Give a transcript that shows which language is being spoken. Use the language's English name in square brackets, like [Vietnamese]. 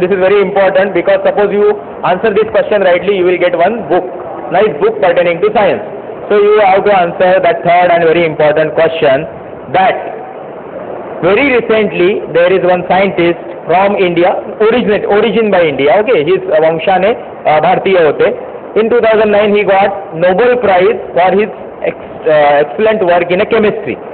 [English] This is very important because suppose you answer this question rightly, you will get one book, nice book pertaining to science. So you have to answer that third and very important question. That very recently there is one scientist from India, origin by India. Okay, his [Marathi] वंशाने भारतीय होते. [English] In 2009 he got Nobel Prize for his excellent work in a chemistry.